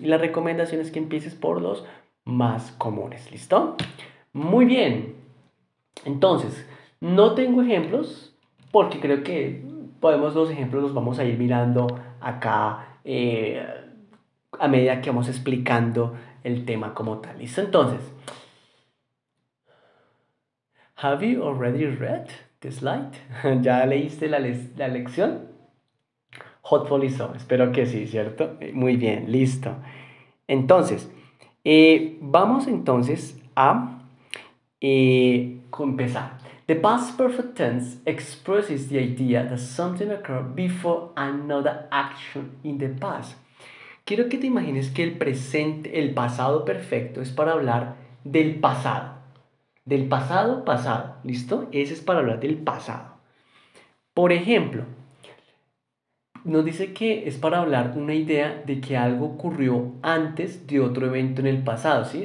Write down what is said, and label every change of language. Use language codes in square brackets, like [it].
[es] Y la recomendación es que empieces por los más comunes, ¿listo? Muy bien. Entonces, no tengo ejemplos porque creo que podemos los ejemplos los vamos a ir mirando acá a medida que vamos explicando el tema como tal. ¿Listo? [en] Entonces, have you already read the slide? [es] ¿Ya leíste la lección? [en] Hopefully so. [es] Espero que sí, ¿cierto? Muy bien, listo. Entonces, vamos entonces a empezar. [en] The past perfect tense expresses the idea that something occurred before another action in the past. [es] Quiero que te imagines que el presente, el pasado perfecto es para hablar del pasado. Del pasado pasado, ¿listo? Ese es para hablar del pasado. Por ejemplo, nos dice que es para hablar una idea de que algo ocurrió antes de otro evento en el pasado, ¿sí?